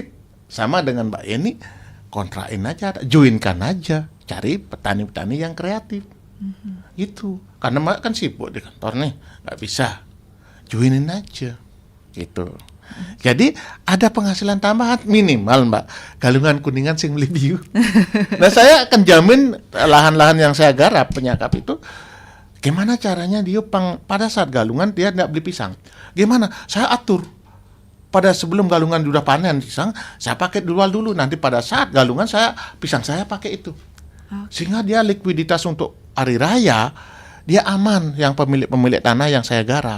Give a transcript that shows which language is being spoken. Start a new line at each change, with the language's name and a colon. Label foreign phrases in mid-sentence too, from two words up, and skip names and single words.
Indonesian: Sama dengan Mbak Yeni, kontrain aja, joinkan aja. Cari petani-petani yang kreatif. Gitu. Karena Mbak kan sibuk di kantor nih, nggak bisa. Joinin aja. Gitu. Jadi ada penghasilan tambahan minimal Mbak.
Balinese: Galungan kuningan sing beli biu.
Indonesian: Nah, saya akan jamin lahan-lahan yang saya garap penyakap itu, gimana caranya dia pada saat galungan dia tidak beli pisang. Gimana? Saya atur. Pada sebelum galungan sudah panen pisang, saya pakai dulu. Nanti pada saat galungan pisang saya pakai itu. Sehingga dia likuiditas untuk hari raya, dia aman yang pemilik tanah yang saya garap.